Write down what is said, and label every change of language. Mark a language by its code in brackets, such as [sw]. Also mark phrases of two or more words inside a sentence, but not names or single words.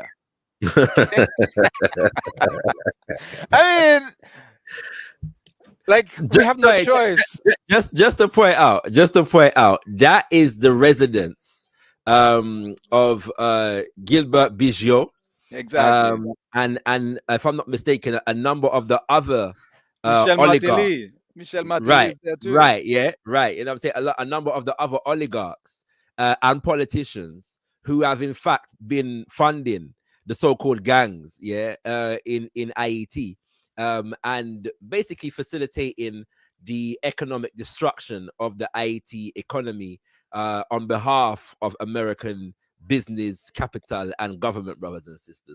[en] Okay? I mean, like, we just, have no wait, choice. just to point out, that is the residence of Gilbert Bijot, Exactly. and if I'm not mistaken, a number of the other Michel oligarchs. Martelly. Michel Martelly Right, is there too. right, yeah, right. You know what I'm saying? A number of the other oligarchs and politicians who have in fact been funding the so-called gangs, yeah, in Ayiti, and basically facilitating the economic destruction of the Ayiti economy on behalf of American business, capital, and government, brothers and sisters.